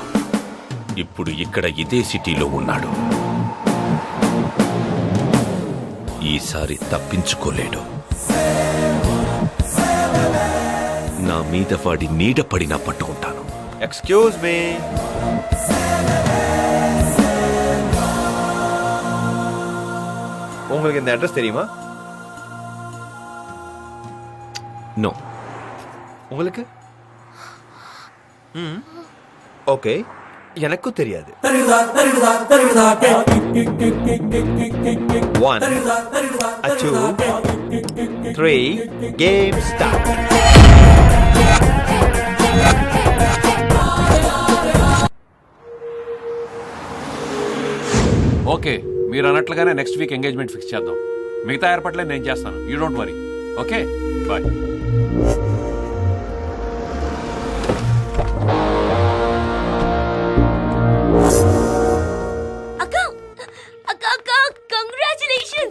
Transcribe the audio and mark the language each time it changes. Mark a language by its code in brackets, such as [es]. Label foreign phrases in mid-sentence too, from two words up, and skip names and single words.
[te] ఇప్పుడు ఇక్కడ ఇదే సిటీలో ఉన్నాడు. ఈసారి తప్పించుకోలేడు. నా మీద వాడి నీడ పడినా పట్టుకుంటాను. [en] excuse me. 。 . 。 . . . . . . . . . . . . . . . . . . . . . . . . . . . . . . . . . . . . . . . . . . . . . . . . . . . . . . . interesting guy. నో. [ta] உங்களுக்கு இந்த அட்ரஸ் தெரியுமா? నో. உங்களுக்கு? ஓகே, எனக்கு தெரியாது. [en] 1 2 3 game start. [te] ఓకే, మీరు అన్నట్లుగానే [en] next week engagement fix [te] చేద్దాం. మిగతా ఏర్పాట్లే నేను చేస్తాను. [en] you don't worry. [te] ఓకే, బాయ్. అక్క అక్క అక్క కంగ్రాచులేషన్స్.